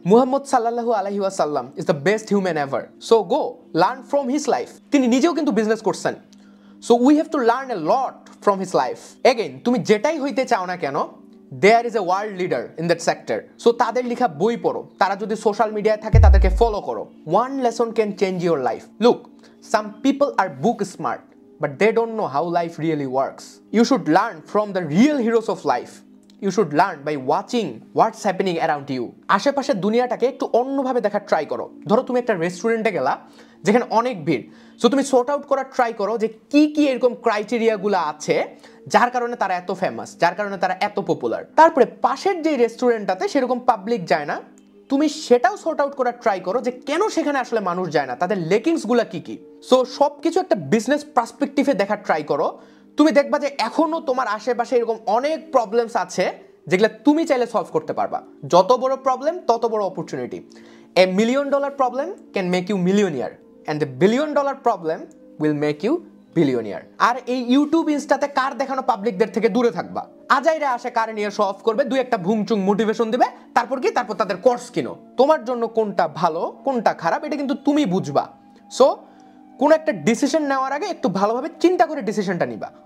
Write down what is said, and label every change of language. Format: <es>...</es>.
<en>Muhammad সাল্লাল্লাহু আলাইহি ওয়াসাল্লাম is the best human ever, so go learn from his life.</en> <bn>তিনি নিজেও কিন্তু বিজনেস করছেন,</bn> <en>So we have to learn a lot from his life.</en> <bn>Again, তুমি যেটাই হইতে চাও না কেন,</bn> <en>there is a world leader in that sector, so</en> <bn>তাদের লেখা বই পড়ো। তারা যদি সোশ্যাল মিডিয়ায় থাকে, তাদেরকে ফলো করো।</bn> <en>one lesson can change your life. Look, some people are book smart but they don't know how life really works. You should learn from the real heroes of life. You should learn by watching what's happening around you.</en> <bn>আশেপাশের দুনিয়াটাকে একটু অন্যভাবে দেখার try করো। ধরো তুমি একটা রেস্টুরেন্টে গেলা যেখানে অনেক ভিড়, সো তুমি সর্ট আউট করার ট্রাই করো যে কি কি এরকম ক্রাইটেরিয়াগুলো আছে যার কারণে তারা এত ফেমাস, যার কারণে তারা এত পপুলার। তারপরে পাশের যে রেস্টুরেন্টটাতে সেরকম পাবলিক যায় না, তুমি সেটাও সর্ট আউট করার ট্রাই করো যে কেন সেখানে আসলে মানুষ যায় না, তাদের লেকিংসগুলো কি কি। সো সবকিছু একটা বিজনেস পার্সপেক্টিভে দেখার ট্রাই করো। তুমি দেখবা যে এখনো তোমার আশেপাশে এরকম অনেক প্রবলেমস আছে যেগুলো তুমি চাইলে সলভ করতে পারবা। যত বড় প্রবলেম তত বড় opportunity.</bn> <en>A $1 million problem can make you millionaire, and the $1 billion problem will make you billionaire.</en> <bn>আর এই ইউটিউব ইনস্টাতে কার দেখানো পাবলিকদের থেকে দূরে থাকবা। আজাইরা আসে কার নিয়ে শো অফ করবে, দুই একটা ভুংচুং মোটিভেশন দিবে, তারপর তাদের কোর্স কিনো। তোমার জন্য কোনটা ভালো কোনটা খারাপ এটা কিন্তু তুমি বুঝবা। সো কোন একটা ডিসিশন নেওয়ার আগে একটু ভালোভাবে চিন্তা করে ডিসিশনটা নিবা।</bn>